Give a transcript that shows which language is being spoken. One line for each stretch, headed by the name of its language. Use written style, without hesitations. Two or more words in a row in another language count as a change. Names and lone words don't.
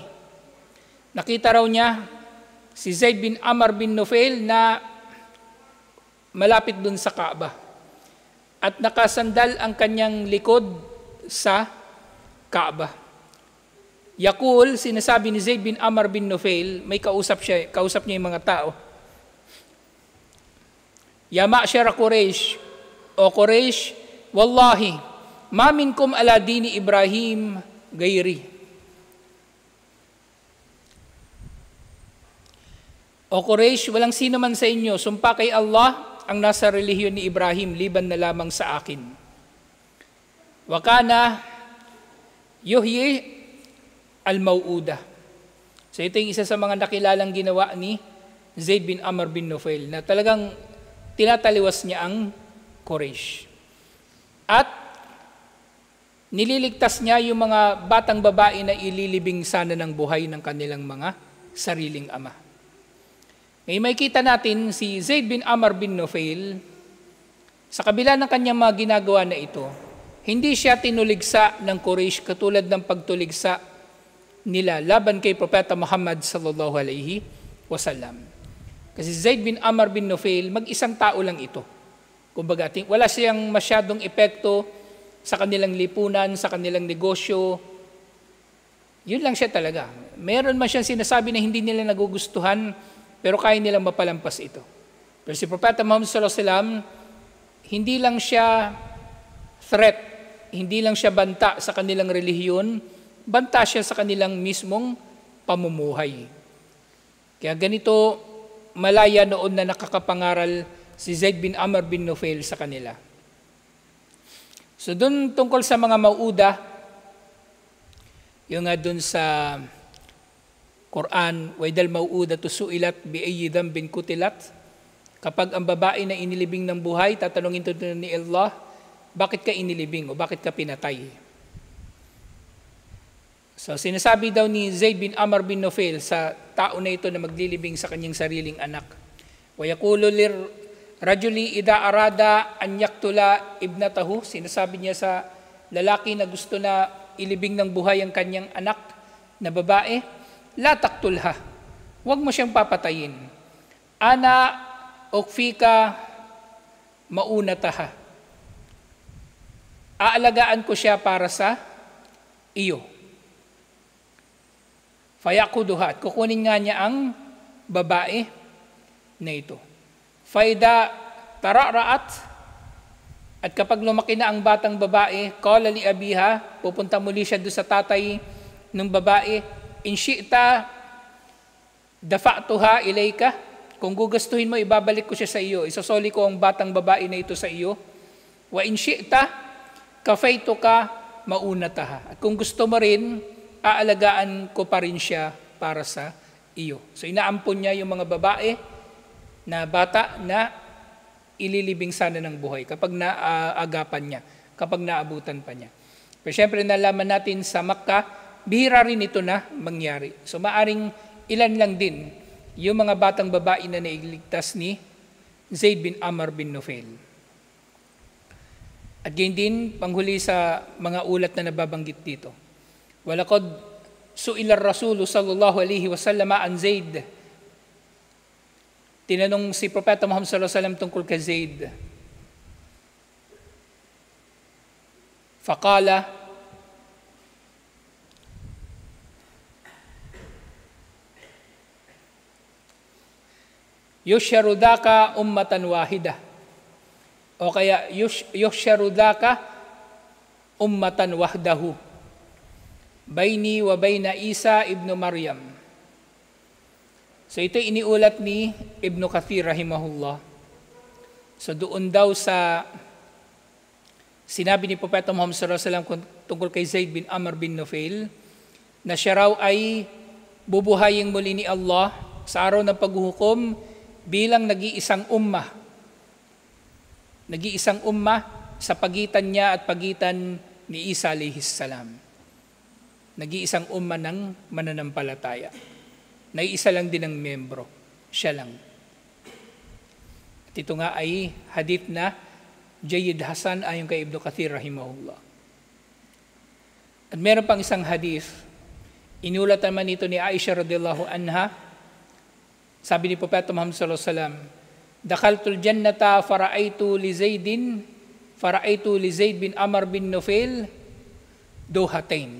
Filipino: Nakita raw niya si Zayd bin Amr bin Nufail na malapit dun sa Kaaba at nakasandal ang kanyang likod sa Kaaba. Yakul, sinasabi ni Zayd bin Amr bin Nufail, may kausap niya yung mga tao.
Arabic: يا معشر قريش, o Quraysh, والله، ما منكم على دين إبراهيم غيري.
Filipino: O Quraysh, walang sino man sa inyo sumpa kay Allah ang nasa relihiyon ni Ibrahim liban na lamang sa akin.
Arabic: وكان يحيي الموءودة.
Filipino: So ito yung isa sa mga nakilalang ginawa ni Zaid bin Amr bin Nufail na talagang tinataliwas niya ang Quraysh. At nililigtas niya yung mga batang babae na ililibing sana ng buhay ng kanilang mga sariling ama. Ngayon may kita natin si Zaid bin Amr bin Nufail, sa kabila ng kanyang mga ginagawa na ito, hindi siya tinuligsa ng Quraysh katulad ng pagtuligsa nila laban kay Propeta Muhammad
Arabic: صلى الله عليه وسلم.
Filipino: Kasi Zaid bin Amr bin Nufail, mag-isang tao lang ito. Kumbaga, wala siyang masyadong epekto sa kanilang lipunan, sa kanilang negosyo. Yun lang siya talaga. Meron man siyang sinasabi na hindi nila nagugustuhan, pero kaya nilang mapalampas ito. Pero si Propeta Muhammad
Arabic: صلى الله عليه وسلم,
Filipino: hindi lang siya threat, hindi lang siya banta sa kanilang relihiyon, banta siya sa kanilang mismong pamumuhay. Kaya ganito malaya noon na nakakapangaral si Zaid bin Amr bin Nufail sa kanila. So doon tungkol sa mga mauuda, yung nga doon sa Quran,
Arabic: وَإِذَا الْمَوْءُودَةُ سُئِلَتْ بِأَيِّ ذَنبٍ قُتِلَتْ.
Filipino: Kapag ang babae na inilibing ng buhay, tatanungin ito ni Allah, bakit ka inilibing o bakit ka pinatay? So sinasabi daw ni Zaid bin Amr bin Nufail sa tao na ito na maglilibing sa kanyang sariling anak,
Arabic: وَيَقُولُ لِلرَّجُلِ إِذَا أَرَادَ أَنْ يَقْتُلَ إِبْنَتَهُ.
Filipino: Sinasabi niya sa lalaki na gusto na ilibing ng buhay ang kanyang anak na babae,
Arabic: لا تقتلها,
Filipino: huwag mo siyang papatayin.
Arabic: أنا أكفيك مؤونتها,
Filipino: aalagaan ko siya para sa iyo. Fayakuduha, at kukunin nga niya ang babae na ito.
Arabic: فإذا ترعرعت,
Filipino: at kapag lumaki na ang batang babae,
Arabic: قال لأبيها,
Filipino: pupunta muli siya doon sa tatay ng babae,
Arabic: إن شئت دفعتها إليك,
Filipino: kung gugustuhin mo ibabalik ko siya sa iyo, isosoli ko ang batang babae na ito sa iyo.
Arabic: وإن شئت كفيتك مؤونتها,
Filipino: at kung gusto mo rin, aalagaan ko pa rin siya para sa iyo. So inaampon niya yung mga babae na bata na ililibing sana ng buhay kapag naagapan niya, kapag naabutan pa niya. Pero syempre nalaman natin sa Makkah, bihira rin ito na mangyari. So maaring ilan lang din yung mga batang babae na nailigtas ni Zaid bin Amr bin Nufail. At gayon din, panghuli sa mga ulat na nababanggit dito.
Arabic: ولقد سئل الرسول صلى الله عليه وسلم عن زيد.
Filipino: Tinanong si Propeta Muhammad
Arabic: صلى الله عليه وسلم
Filipino: tungkol kay Zaid.
Arabic: فقال، يشاردك أمة واحدة,
Filipino: o kaya
Arabic: يشاردك أمة وحده بيني وبين عيسى ابن مريم.
Filipino: So ito iniulat ni Ibn Kathir rahimahullah. So doon daw sa sinabi ni Propeta Muhammad
Arabic: صلى الله عليه وسلم
Filipino: tungkol kay Zaid bin Amr bin Nufail na siya raw ay bubuhayin muli ni Allah sa araw ng paghuhukom bilang nag-iisang ummah. Nag-iisang ummah sa pagitan niya at pagitan ni Isa
Arabic: عليه السلام.
Filipino: Nag-iisang ummah ng mananampalataya. Nag-iisa lang din ang membro. Siya lang. At ito nga ay hadith na
Arabic: جيد حسن
Filipino: ayon kay Ibn Kathir rahimahullah. At meron pang isang hadith, inulat naman ito ni Aisha
Arabic: رضي الله عنها.
Filipino: Sabi ni Propeta Muhammad
Arabic: صلى الله عليه وسلم, دخلت الجنة فرأيت لزيد بن عمرو بن نفيل دوحتين.